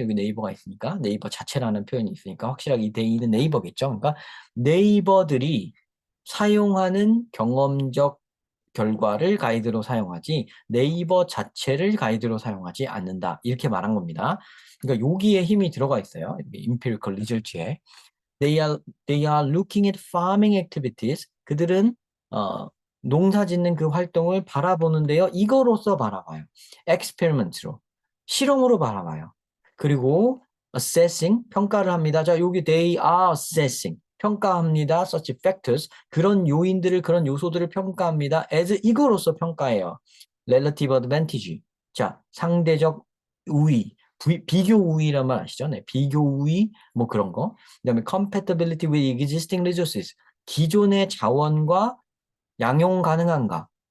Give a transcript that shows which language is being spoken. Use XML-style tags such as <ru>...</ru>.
<ko>여기 네이버가 있으니까 네이버 자체라는 표현이 있으니까 확실하게 이 데이는 네이버겠죠. 그러니까 네이버들이 사용하는 경험적 결과를 가이드로 사용하지 네이버 자체를 가이드로 사용하지 않는다. 이렇게 말한 겁니다. 그러니까 여기에 힘이 들어가 있어요. empirical result에.</ko> <en>They are looking at farming activities.</en> <ko>그들은 어, 농사 짓는 그 활동을 바라보는데요. 이거로서 바라봐요. experiment로. 실험으로 바라봐요. 그리고 assessing, 평가를 합니다. 자, 여기 they are assessing. 평가합니다. such factors. 그런 요인들을, 그런 요소들을 평가합니다. as 이거로서 평가해요. relative advantage. 자, 상대적 우위. 비교 우위란 말 아시죠? 네, 비교 우위, 뭐 그런 거.</ko> <en>그다음에 compatibility with existing resources.</en> <ko>기존의 자원과 양용 가능한가?</ko>